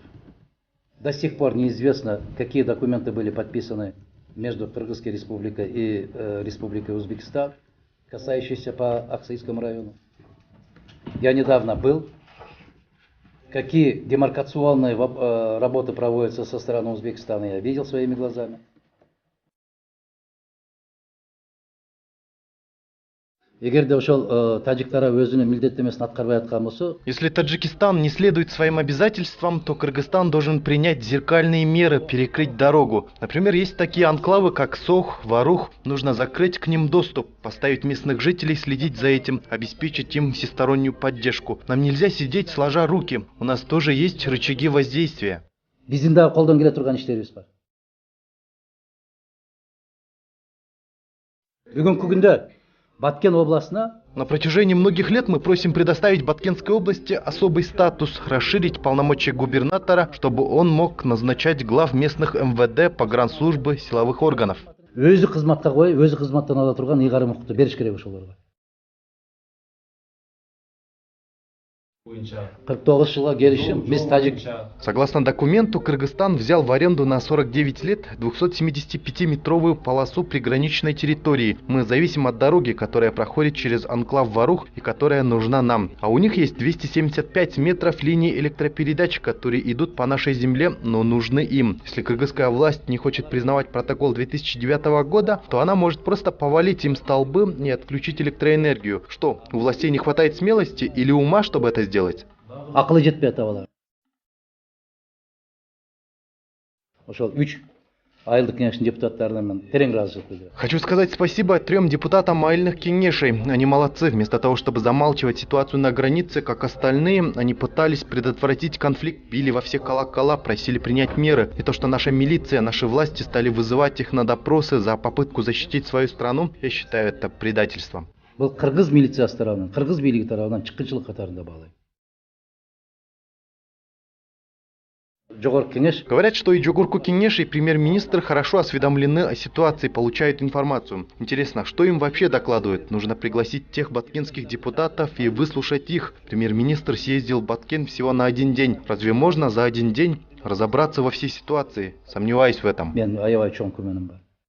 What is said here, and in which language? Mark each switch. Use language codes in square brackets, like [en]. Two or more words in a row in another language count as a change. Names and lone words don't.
[ru] До сих пор неизвестно, какие документы были подписаны между Кыргызской республикой и Республикой Узбекистан, касающиеся по Аксайскому району. Я недавно был Какие демаркационные работы проводятся со стороны Узбекистана, я видел своими глазами. [ky] Эгерде ошол тажик тарап өзүнүн милдеттенмесин аткарбай аткан болсо, [ru] Если Таджикистан не следует своим обязательствам, то Кыргызстан должен принять зеркальные меры, перекрыть дорогу. Например, есть такие анклавы, как Сох, Варух. Нужно закрыть к ним доступ, поставить местных жителей следить за этим, обеспечить им всестороннюю поддержку. Нам нельзя сидеть сложа руки. У нас тоже есть рычаги воздействия. [ky] биздин дагы колдон келе турган иштерибиз бар. Бүгүнкү күндө Баткен областына [ru] На протяжении многих лет мы просим предоставить Баткенской области особый статус, расширить полномочия губернатора, чтобы он мог назначать глав местных МВД, погранслужбы, силовых органов. [ky] өзү кызматка коюп, өзү кызматтан ала турган ыйгарым укукту бериш керек ошолорго. 49 жылга келишим, биз тажик. [ru] Согласно документу, Кыргызстан взял в аренду на 49 лет 275-метровую полосу приграничной территории. Мы зависим от дороги, которая проходит через анклав Варух и которая нужна нам. А у них есть 275 метров линий электропередач, которые идут по нашей земле, но нужны им. Если кыргызская власть не хочет признавать протокол 2009 года, то она может просто повалить им столбы и отключить электроэнергию. Что, у властей не хватает смелости или ума, чтобы это сделать? [ky] Акылы жетпей атап алар. Ошол 3 айылдык кеңештин депутаттарына мен терең ыраазычылык билдирем. [ru] Хочу сказать спасибо 3 депутатам айыльных кеңешей. Они молодцы. Вместо того, чтобы замалчивать ситуацию на границе, как остальные, они пытались предотвратить конфликт, били во все колокола, просили принять меры. И то, что наша милиция, наши власти стали вызывать их на допросы за попытку защитить свою страну, я считаю это предательством. [ky] Бул кыргыз милициясы тарабынан, кыргыз бийлиги тарабынан чыккынчылык катарында баалайм. Жогорку кеңеш [ru] Говорят, что и Джогурку Кенеш, и премьер-министр хорошо осведомлены о ситуации, получают информацию. Интересно, что им вообще докладывают? Нужно пригласить тех баткенских депутатов и выслушать их. Премьер-министр съездил в Баткен всего на 1 день. Разве можно за 1 день разобраться во всей ситуации? Сомневаюсь в этом. [ky] мен аябай чоң күмөнүм бар.